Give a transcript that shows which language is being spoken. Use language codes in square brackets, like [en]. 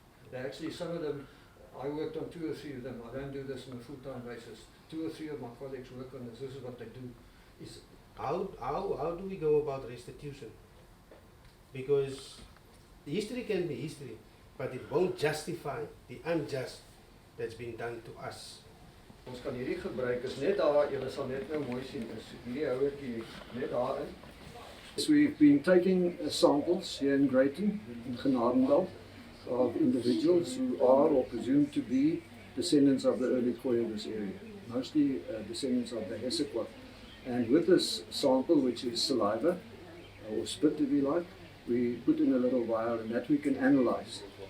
[en] They actually, some of them, I worked on 2 or 3 of them. I don't do this on a full-time basis. 2 or 3 of my colleagues work on this. This is what they do. How do we go about restitution? Because history can be history, but it won't justify the unjust that's been done to us. [af] Ons kan hierdie gebruik is net daar, julle sal net nou mooi sien is hierdie houertjie net daarin. [en] So we've been taking samples here in Greyton, in Genadendal, of individuals who are or presumed to be descendants of the early Khoekhoe of this area, mostly descendants of the Khoekhoe. And with this sample, which is saliva, or spit if you like, we put in a little vial and that we can analyze.